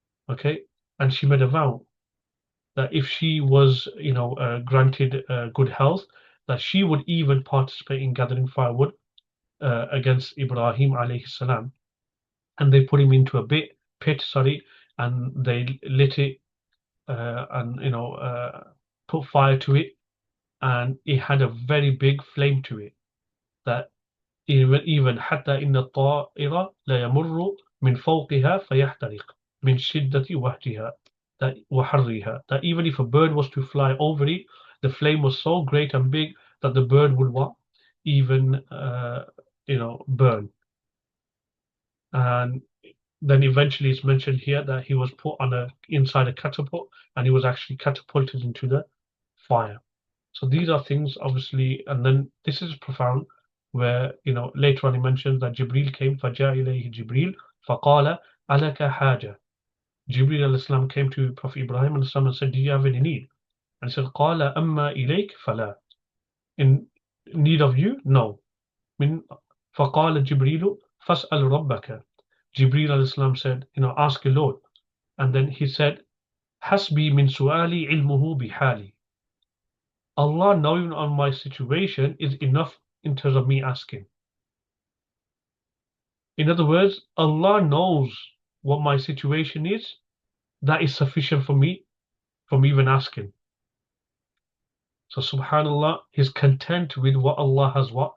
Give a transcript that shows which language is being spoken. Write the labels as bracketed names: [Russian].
[English] Okay, and she made a vow that if she was, granted good health, that she would even participate in gathering firewood against Ibrahim alayhi salam. And they put him into a pit, and they lit it and put fire to it, and it had a very big flame to it. That even [Arabic] حتى إن الطائر لا يمر من فوقها فيحترق من شدة وهجها وحرها. [English] That even if a bird was to fly over it, the flame was so great and big that the bird would even burn. And then eventually it's mentioned here that he was put inside a catapult, and he was actually catapulted into the fire. So these are things, obviously, and then this is profound, where later on he mentions that Jibril came, [Arabic] فَجَاء إِلَيْهِ جِبْرِيل فَقَالَ أَلَكَ حَاجَةٌ. [English] Jibril al-Islam came to Prophet Ibrahim and said, do you have any need? And he said, [Arabic] قَالَ أَمَّا إِلَيْكَ فَلَا. [English] In need of you? No. [Arabic] فَقَالَ جِبْرِيلُ فَاسْأَلْ رَبَّكَ. [English] Jibril al-Islam said, ask your Lord. And then he said, [Arabic] حَسْبِي مِنْ سُؤَالِي عِلْمُهُ بِحَالِي. [English] Allah knowing on my situation is enough in terms of me asking. In other words, Allah knows what my situation is. That is sufficient for me from even asking. So subhanallah, he's content with what Allah has